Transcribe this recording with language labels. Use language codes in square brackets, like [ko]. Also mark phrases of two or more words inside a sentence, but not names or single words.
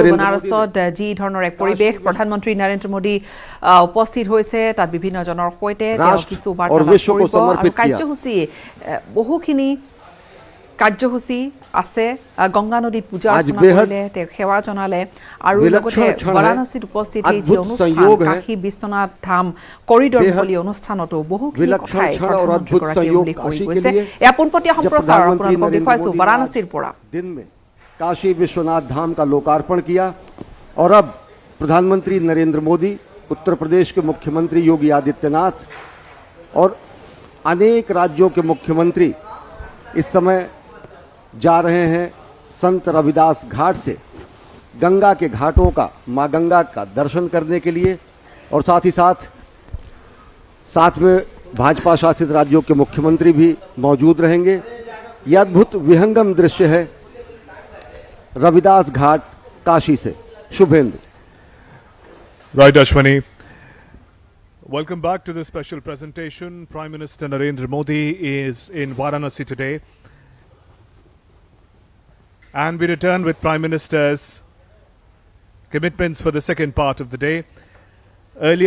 [as] বাৰাণসীত যি ধৰণৰ এক পৰিৱেশ, প্ৰধানমন্ত্ৰী নৰেন্দ্ৰ মোদী উপস্থিত হৈছে, তাত বিভিন্ন জনৰ সৈতে তেওঁ কিছু বাৰ্তালাপ কৰিব আৰু কাৰ্যসূচী বহুখিনি কাৰ্যসূচী আছে। গংগা নদীত পূজা অৰ্চনা কৰিলে, তেওঁ সেৱা জনালে আৰু লগতে বাৰাণসীত উপস্থিত এই যি অনুষ্ঠান কাশী বিশ্বনাথ ধাম কৰিডৰ মুকলি অনুষ্ঠানতো বহুখিনি কথাই প্ৰধানমন্ত্ৰীগৰাকীয়ে উল্লেখ কৰি গৈছে। এয়া পোনপটীয়া সম্প্ৰচাৰ আপোনালোকক দেখুৱাইছো বাৰাণসীৰ পৰা। [hi] दिन में काशी विश्वनाथ धाम का लोकार्पण किया और अब प्रधानमंत्री नरेंद्र मोदी, उत्तर प्रदेश के मुख्यमंत्री योगी आदित्यनाथ और अनेक राज्यों के मुख्यमंत्री इस समय जा रहे हैं संत रविदास घाट से गंगा के घाटों का, मां गंगा का दर्शन करने के लिए। और साथ ही साथ में भाजपा शासित राज्यों के मुख्यमंत्री भी मौजूद रहेंगे। यह अद्भुत विहंगम दृश्य है रविदास घाट काशी से। शुभेंदु। [en] Right, Ashwani. Welcome back to this special presentation. Prime Minister Narendra Modi is in Varanasi today. And we return with Prime Minister's commitments for the second part of the day.